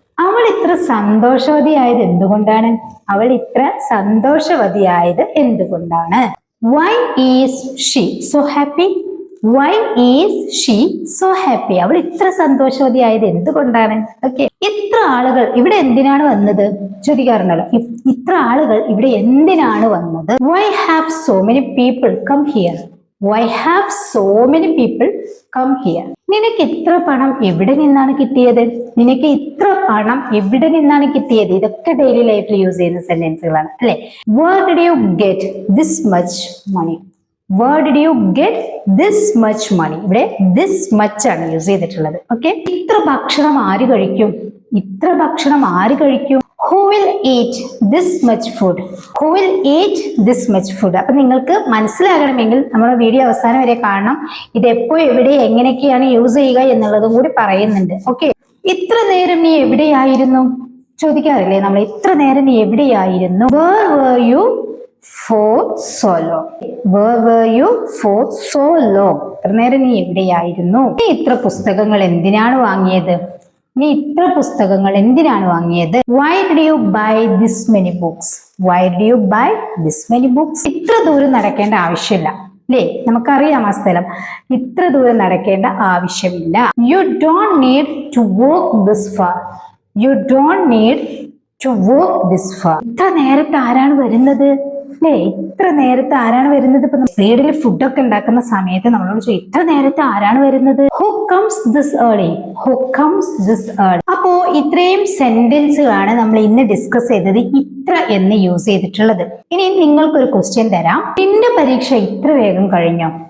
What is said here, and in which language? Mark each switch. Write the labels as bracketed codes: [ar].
[ml] അവൾ ഇത്ര സന്തോഷവതിയായത് എന്തുകൊണ്ടാണ്, അവൾ ഇത്ര സന്തോഷവതിയായത് എന്തുകൊണ്ടാണ്. [en] Why is she so happy? Why is she so happy? [ml] അവൾ ഇത്ര സന്തോഷവതിയായത് എന്തുകൊണ്ടാണ്. ഓക്കെ, ഇത്ര ആളുകൾ ഇവിടെ എന്തിനാണ് വന്നത് ചോദിക്കാറുണ്ടല്ലോ. ഇത്ര ആളുകൾ ഇവിടെ എന്തിനാണ് വന്നത്? [en] Why have so many people come here? Why have so many people come here? [ml] നിനക്ക് ഇത്ര പണം എവിടെ നിന്നാണ് കിട്ടിയത്? നിനക്ക് ഇത്ര പണം എവിടെ നിന്നാണ് കിട്ടിയത്? ഇതൊക്കെ ഡെയിലി ലൈഫിൽ യൂസ് ചെയ്യുന്ന സെന്റൻസുകളാണ് അല്ലെ? [en] Where did you get this much money? Where did you get this much money? [ml] ഇവിടെ [en] this much [ml] ആണ് യൂസ് ചെയ്തിട്ടുള്ളത്. ഓക്കെ, ഇത്ര ഭക്ഷണം ആര് കഴിക്കും? ഇത്ര ഭക്ഷണം ആര് കഴിക്കും? [en] Who will eat this much food? Who will eat this much food? [ml] അപ്പൊ നിങ്ങൾക്ക് മനസ്സിലാകണമെങ്കിൽ നമ്മുടെ വീഡിയോ അവസാനം വരെ കാണണം. ഇത് എപ്പോ എവിടെ എങ്ങനെയൊക്കെയാണ് യൂസ് ചെയ്യുക എന്നുള്ളതും കൂടി പറയുന്നുണ്ട്. ഓക്കെ, ഇത്ര നേരം നീ എവിടെയായിരുന്നു ചോദിക്കാറില്ലേ നമ്മൾ? ഇത്ര നേരം നീ എവിടെയായിരുന്നു? [en] Where were you for so long? Where were you for so long? [ml] ഇത്ര നേരം നീ എവിടെയായിരുന്നു? നീ ഇത്ര പുസ്തകങ്ങൾ എന്തിനാണ് വാങ്ങിയത്? നീ ഇത്ര പുസ്തകങ്ങൾ എന്തിനാണ് വാങ്ങിയത്? [en] Why did you buy this many books? Why did you buy this many books? [ml] ഇത്ര ദൂരം നടക്കേണ്ട ആവശ്യമില്ല അല്ലേ? നമുക്കറിയാം ആ സ്ഥലം. ഇത്ര ദൂരം നടക്കേണ്ട ആവശ്യമില്ല. [en] You don't need to walk this far. You don't need to walk this far. [ml] ഇത്ര നേരത്തെ ആരാണ് വരുന്നത് അല്ലേ? ഇത്ര നേരത്തെ ആരാണ് വരുന്നത്? ഇപ്പൊ വീട്ടിൽ ഫുഡൊക്കെ ഉണ്ടാക്കുന്ന സമയത്ത് നമ്മളോട് ചോദിക്കും, ഇത്ര നേരത്തെ ആരാണ് വരുന്നത്? [en] Who comes this early? Who comes this early? [ml] അപ്പോ ഇത്രയും സെന്റൻസുകളാണ് നമ്മൾ ഇന്ന് ഡിസ്കസ് ചെയ്തത് ഇത്ര എന്ന് യൂസ് ചെയ്തിട്ടുള്ളത്. ഇനി നിങ്ങൾക്കൊരു ക്വസ്റ്റ്യൻ തരാം. നിന്റെ പരീക്ഷ ഇത്ര വേഗം കഴിഞ്ഞോ?